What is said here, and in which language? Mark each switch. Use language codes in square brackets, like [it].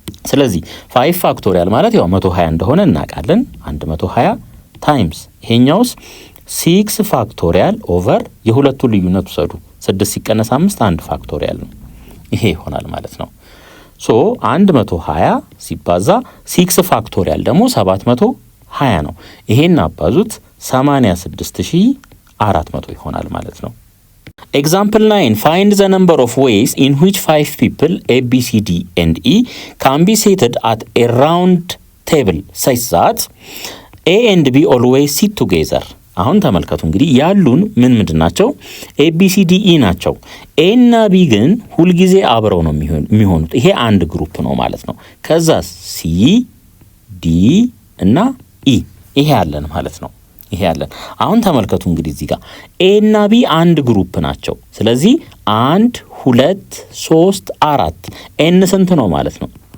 [am] ስለዚህ 5 ፋክቶሪያል ማለት ያው 120 እንደሆነ እናውቃለን። 120 ታይምስ ይሄኛውስ 6 ፋክቶሪያል ኦቨር የሁለቱ ልዩነት ውሰዱ። 6 ሲቀነስ 5 1 ፋክቶሪያል ነው። ይሄ ይሆናል ማለት ነው። ሶ 120 ሲባዛ 6 ፋክቶሪያል ደግሞ 720 ነው። ይሄን አባዙት 86400 ይሆናል ማለት ነው። [en] Example 9. Find the number of ways in which 5 people A, B, C, D and E can be seated at a round table such that A and B always sit together. [am] አሁን ተመልከቱ እንግዲህ ያሉን ምንድን ናቸው? A, B, C, D, E ናቸው። A እና B ግን ሁልጊዜ አብረው ነው የሚሆኑት። ይሄ አንድ ግሩፕ ነው ማለት ነው። ከዛ C, D እና E ይሄ ያለን ማለት ነው። ይሄ ያለን አሁን ተመልከቱ እንግዲህ እዚህ ጋር A እና B አንድ ግሩፕ ናቸው። ስለዚህ 1 2 3 4 n ስንት ነው ማለት ነው?